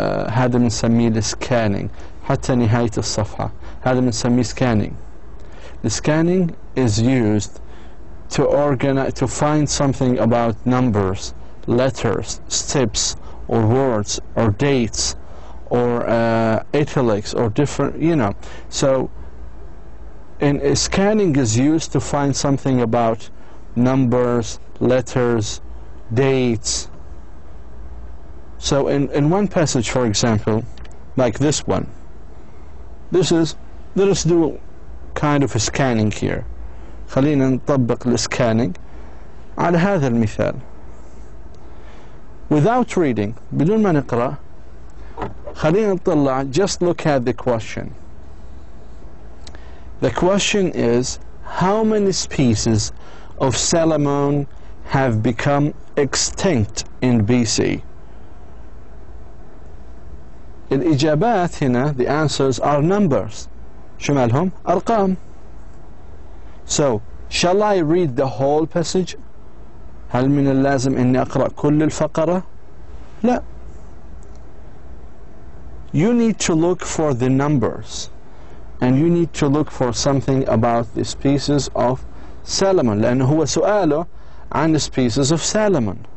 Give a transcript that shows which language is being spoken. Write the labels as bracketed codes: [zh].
[ar] هذا بنسميه السكانينج حتى نهاية الصفحة. هذا بنسميه scanning. [en] The scanning is used to find something about numbers, letters, steps, or words, or dates, or italics, or different, you know. So scanning is used to find something about numbers, letters, dates. So in one passage, for example, like this one, let us do kind of a scanning here. [ar] خلينا نطبق السكانينج على هذا المثال. [en] Without reading, [ar] بدون ما نقرأ، خلينا نطلع, [en] just look at the question. The question is, how many species of salmon have become extinct in BC? [ar] الإجابات هنا, [en] the answers are numbers. [ar] شو مالهم؟ أرقام. [en] So, shall I read the whole passage? [ar] هل من اللازم إني أقرأ كل الفقرة؟ لا. [en] You need to look for the numbers, and you need to look for something about the species of salmon, [ar] لأنه هو سؤاله عن [en] species of salmon.